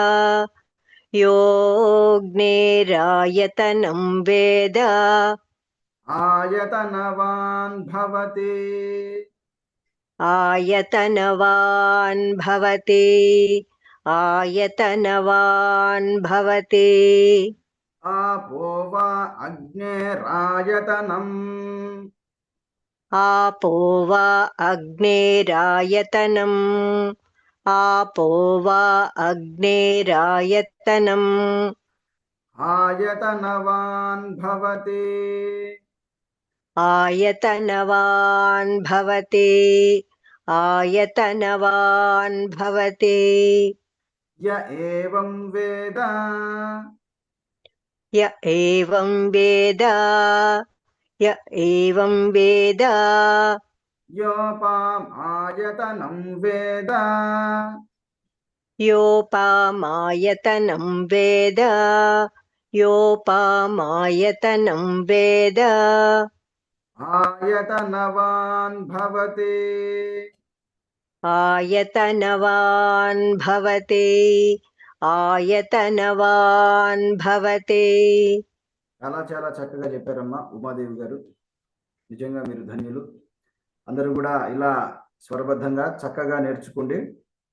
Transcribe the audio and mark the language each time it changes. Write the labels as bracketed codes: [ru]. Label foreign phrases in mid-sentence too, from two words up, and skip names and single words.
[sa] యోగ్నేరాయతనం వేద. ఆయతనవాన్ భవతి. ఆయతనవాన్ భవతి. ఆయతనవాన్ భవతి. आपो वा अग्नेरायतनम्. आपो वा अग्नेरायतनम्. आपो वा अग्नेरायतनम्. आयतनवान् भवति. ఆయతనవాన్ భవతి. ఆయతనవాన్ భవతి. य एवं वेद. య ఏవం వేద. య ఏవం వేద. योपामायतनं वेद. యోపామాయతనం వేద. యోపామాయతనం వేద. आयतनवान् भवति. ఆయతనవాన్ భవతి. ఆయతనవాన్ భవతి. [te] చాలా చాలా చక్కగా చెప్పారమ్మా ఉమాదేవి గారు. నిజంగా మీరు ధన్యులు. అందరూ కూడా ఇలా స్వరబద్ధంగా చక్కగా నేర్చుకోండి.